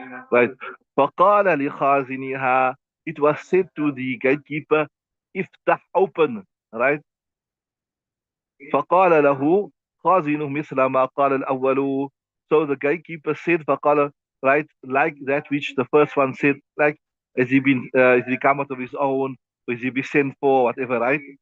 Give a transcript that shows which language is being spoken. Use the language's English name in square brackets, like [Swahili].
[English] Right. [Arabic] فقال لخازنها, [English] it was said to the gatekeeper, افتح, open, right? [Arabic] فقال له خازنه مثل ما قال الأول. [English] So the gatekeeper said, فقال, right, like that which the first one said, like, has he come out of his own, or is he be sent for, whatever, right?